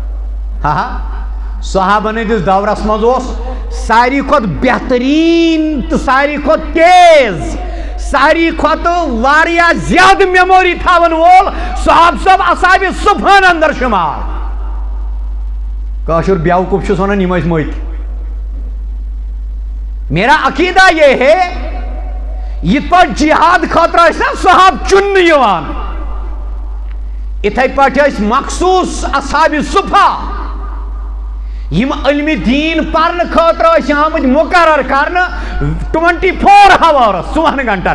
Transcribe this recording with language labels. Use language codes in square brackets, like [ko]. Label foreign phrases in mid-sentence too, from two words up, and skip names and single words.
[ks] صحابن ہٕنٛدِس دورس منٛز اوس ساروی کھۄتہٕ بہتریٖن تہٕ ساروی کھۄتہٕ تیز ساروی کھۄتہٕ واریاہ زیادٕ میموری تھاون وول صحاب صٲب اصحابِ صفہن اندر شمار. کٲشُر بیوقوٗف چھُس ونان یِم ٲسۍ مٔتۍ. [ur] میرا عقیدہ یہ ہے [ks] یِتھ پٲٹھۍ جہاد خٲطرٕ ٲسۍ نا صحاب چُننہٕ یِوان اِتھَے پٲٹھۍ ٲسۍ مخصوٗص اصحابِ صفہ یم علمِ دیٖن پرنہٕ خٲطرٕ ٲسۍ آمٕتۍ مقرر کرنہٕ 24 hours 4 گھنٹن.